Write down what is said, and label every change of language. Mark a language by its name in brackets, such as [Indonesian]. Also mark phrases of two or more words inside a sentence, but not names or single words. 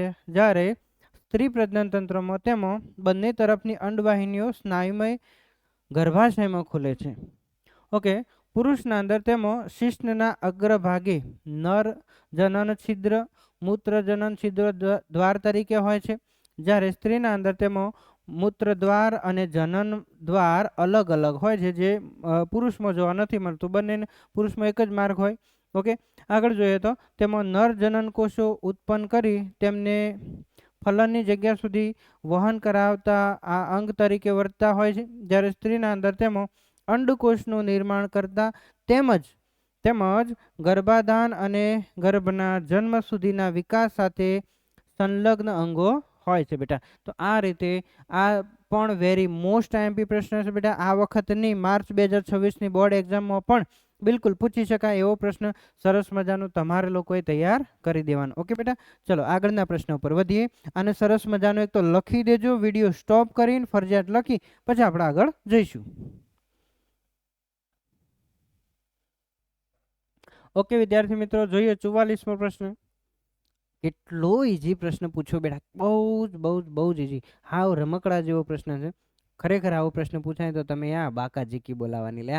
[Gujarati] જ્યારે સ્ત્રી પ્રજનન તંત્ર માં તેમાં બંને તરફની અંડવાહિનીઓ સ્નાયુમય ગર્ભાશય માં ખુલે છે। ઓકે, પુરુષના અંદર તેમાં શિશ્નના અગ્રભાગે નર જનન છિદ્ર, મૂત્ર જનન છિદ્ર દ્વાર તરીકે હોય છે। જ્યારે સ્ત્રીના અંદર તેમાં મૂત્રદ્વાર અને જનન દ્વાર અલગ અલગ હોય છે, જે પુરુષમાં જોવા નથી મળતું। બંને પુરુષમાં એક જ માર્ગ હોય। ઓકે, આગળ જોઈએ તો તેમાં નર જનન કોષો ઉત્પન્ન કરી તેમને ફલનની જગ્યા સુધી વહન કરાવતા આ અંગ તરીકે વર્તતા હોય છે। જ્યારે સ્ત્રીના અંદર તેમાં અંડકોષનું નિર્માણ કરતા તેમજ ગર્ભાધાન અને ગર્ભના જન્મ સુધીના વિકાસ સાથે સંલગ્ન અંગો હોય છે બેટા। તો આ રીતે આ પણ [English] very most IMP [Gujarati] પ્રશ્ન છે બેટા। આ વખતની માર્ચ 2026ની બોર્ડ એક્ઝામમાં પણ બિલકુલ પૂછી શકાય એવો પ્રશ્ન સરસ મજાનો તમારે લોકોએ તૈયાર કરી દેવાનો। ઓકે બેટા, ચલો આગળના પ્રશ્ન પર વધીએ। આને સરસ મજાનો એક તો લખી દેજો, [English] video stop [Gujarati] કરીને ફરજિયાત લખી પછી આપણે આગળ જઈશું। ઓકે વિદ્યાર્થી મિત્રો, જોઈએ 44મો પ્રશ્ન. કેટલો ઈઝી પ્રશ્ન પૂછ્યો બેટા, બહુ જ ઈઝી, હાવ રમકડા જેવો પ્રશ્ન છે. ખરેખર આવો પ્રશ્ન પૂછાય તો તમે બાકા ઝીકી બોલાવાની લે.